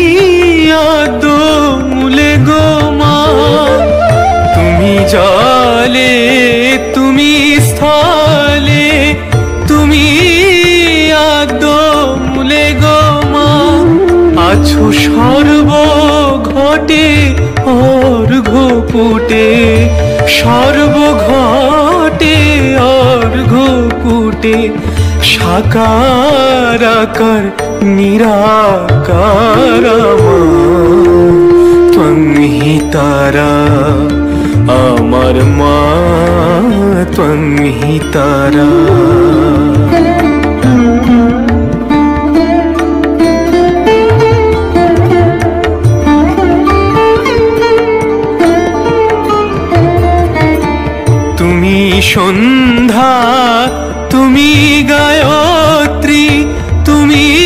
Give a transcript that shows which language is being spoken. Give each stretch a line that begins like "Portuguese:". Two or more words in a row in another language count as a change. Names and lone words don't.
Bangla: আদমূলে গো মা তুমি জলে তুমি স্থলে তুমি আদমূলে গো মা আছো সর্বঘটে অর্ঘ্যপুটে সর্বঘটে অর্ঘ্যপুটে সাকার আকার নিরাকার
Sanskrit: त्वं हि तारा
Bangla: আমার মা
Sanskrit: त्वं हि तारा
Bangla: তুমি সন্ধ্যা তুমি গায়ত্রী তুমি